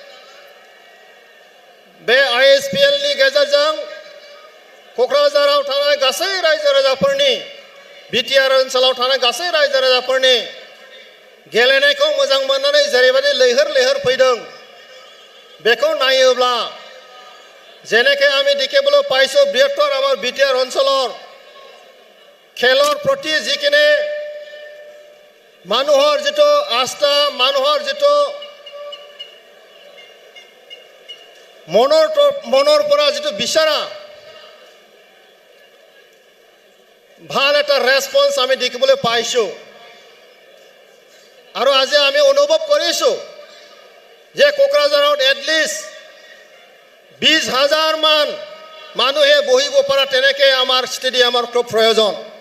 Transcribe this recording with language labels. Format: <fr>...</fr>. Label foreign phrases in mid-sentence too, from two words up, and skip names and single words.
<brx>बे ISPL नि गेजेरजों क'क्राझाराव थानाय गासै रायजो राजाफोरनि बिटिआर ओनसोलाव थानाय गासै रायजो राजाफोरनि गेलेनायखौ मोजां मोननानै जेरैबायदि लैहोर लैहोर फैदों बेखौ नायोब्ला</brx> <as>যেনেকে আমি দেখিবলৈ পাইছোঁ বৃহত্তৰ আমাৰ বিটিআৰ অঞ্চলৰ খেলৰ প্ৰতি যিখিনি মানুহৰ যিটো আস্থা মানুহৰ যিটো মনৰ পৰা যিটো বিচাৰা ভাল এটা ৰেসপন্স আমি দেখিবলৈ পাইছোঁ আৰু আজি আমি অনুভৱ কৰিছোঁ যে কোকৰাঝাৰত এটলিষ্ট 20,000 মান মানুহে বহিব পৰা তেনেকে আমাৰ ষ্টেডিয়ামৰ খুব প্ৰয়োজন</as>